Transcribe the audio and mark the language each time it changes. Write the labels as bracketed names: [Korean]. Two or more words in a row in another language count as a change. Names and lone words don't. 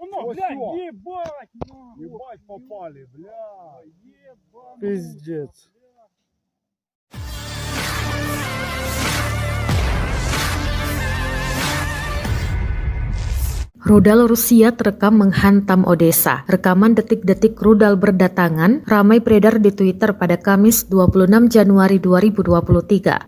[Russian] О, бля, всё. ебать! Ебать попали, бля. Ебать. Пиздец. [Indonesian] Rudal Rusia terekam menghantam Odessa. Rekaman detik-detik rudal berdatangan ramai beredar di Twitter pada Kamis 26 Januari 2023.